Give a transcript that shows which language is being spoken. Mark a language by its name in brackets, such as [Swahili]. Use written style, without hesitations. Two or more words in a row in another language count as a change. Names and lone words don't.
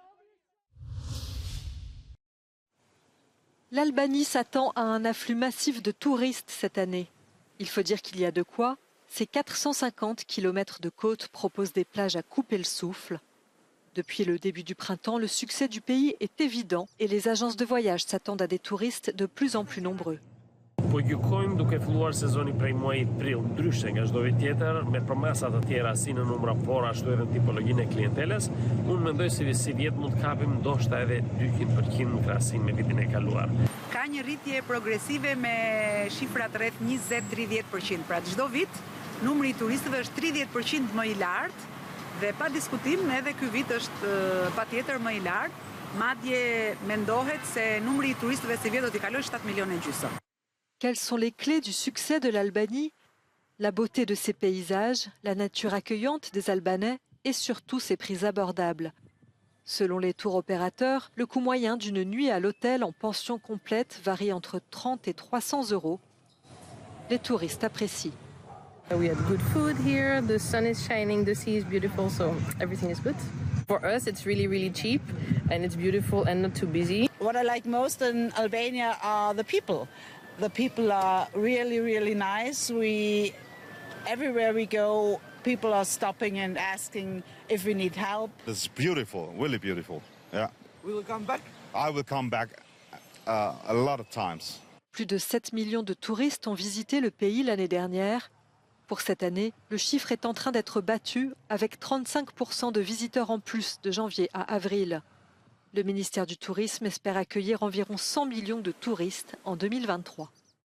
[French] L'Albanie s'attend à un afflux massif de touristes cette année. Il faut dire qu'il y a de quoi. Ces 450 km de côte proposent des plages à couper le souffle. Depuis le début du printemps, le succès du pays est évident et les agences de voyage s'attendent à des touristes de plus en plus nombreux. [Albanian] Po gjykojmë duke filluar sezoni prej muajit prill, ndryshe nga çdo vit tjetër, me promesa të tjera si në numra por ashtu edhe në tipologjinë e klienteles, unë mendoj se si vjet mund të kapim ndoshta edhe 200% në krahasim me vitin e kaluar. Ka një rritje progresive me shifrat rreth 20-30%. Pra çdo vit numri i turistëve është 30% më i lartë dhe pa diskutim edhe ky vit është patjetër më i lartë. Madje mendohet se numri i turistëve si vjet do t'i kalojë 7 milionë e gjysmë. [French] Quelles sont les clés du succès de l'Albanie? La beauté de ses paysages, la nature accueillante des Albanais et surtout ses prix abordables. Selon les tours opérateurs, le coût moyen d'une nuit à l'hôtel en pension complète varie entre 30 et 300 €. Les touristes apprécient. [English] We had good food here, the sun is shining, the sea is beautiful, so everything is good. For us, it's really, really cheap and it's beautiful and not too busy. What I like most in Albania are the people. The people are really, really nice. Everywhere we go, people are stopping and asking if we need help. It's beautiful, really beautiful. Yeah. We will come back. I will come back a lot of times. [French] Plus de 7 millions de touristes ont visité le pays l'année dernière. Pour cette année, le chiffre est en train d'être battu avec 35% de visiteurs en plus de janvier à avril. Le ministère du Tourisme espère accueillir environ 100 millions de touristes en 2023.